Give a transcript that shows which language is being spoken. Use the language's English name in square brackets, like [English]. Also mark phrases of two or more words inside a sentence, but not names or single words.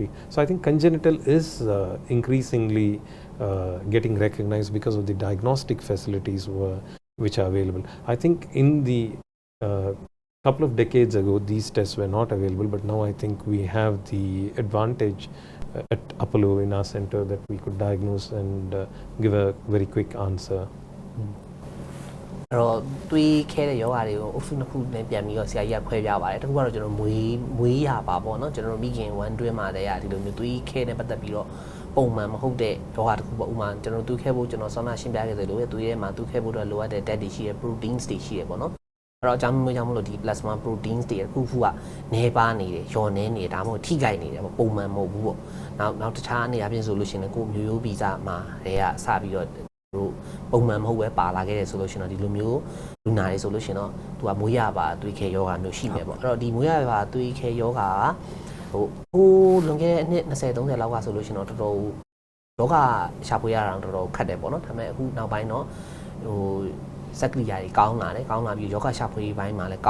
[English] So I think congenital is increasingly getting recognized because of the diagnostic facilities which are available. I think in the couple of decades ago these tests were not available, but now I think we have the advantage at Apollo in our center that we could diagnose and give a very quick answer. [Burmese] အဲ့တော့တွေးခဲတဲ့ယောဂတွေကိုအုပ်စုနှစ်ခုနဲ့ပြန်ပြီးတော့ဆရာကြီးကခွဲပြပါတယ်တစ်ခုကတော့ကျွန်တော်မွေးရပါပေါ့နော်ကျွန်တော်မိခင်1တွင်းမှာတည်းကဒီလိုမျိုးတွေးခဲနဲ့ပတ်သက်ပြီးတော့ပုံမှန်မဟုတ်တဲ့ယောဂတစ်ခုပေါ့ဥမာကျွန်တော်တွေးခဲဖို့ကျွန်တော်ဆောင်းနာရှင်းပြခဲ့သလိုပဲတွေးထဲမှာတွေးခဲဖို့တော့လိုအပ်တဲ့ ဓာတ်တွေရှိတယ် proteins တွေရှိတယ်ပေါ့နော်အဲ့တော့အကြောင်းမျိုးကြောင့်မလို့ဒီ [English] plasma proteins [Burmese] တွေတစ်ခုခုကနေပါနေတယ်လျော်နေနေဒါမှမဟုတ်ထိခိုက်နေတယ်ပေါ့ပုံမှန်မဟုတ်ဘူးပေါ့နောက်တခြားအနေအချင်းဆိုလို့ရှိရင်ကိုမျိုး ရိုးဗီဇမှာတွေကစပြီးတော့တို့ပုံမှန်မဟုတ်ပဲပါလာခဲ့တယ်ဆိုလို့ရှိရင်တော့ဒီလိုမျိုးလူနာတွေဆိုလို့ရှိရင်တော့သူကမွေးရပါသွေးခဲယောဂမျိုးရှိမယ်ပေါ့အဲ့တော့ဒီမွေးရပါသွေးခဲယောဂကဟိုလွန်ခဲ့တဲ့အနှစ်20 30လောက်ကဆိုလို့ရှိရင်တော့တော်တော်ယောဂရှာဖွေရတာတော်တော်ခက်တယ်ပေါ့နော်ဒါပေမဲ့အခုနောက်ပိုင်းတော့ဟိုစက်ကရိယာတွေကောင်းလာပြီးယောဂရှာဖွေပိုင်းမှာလည်းကော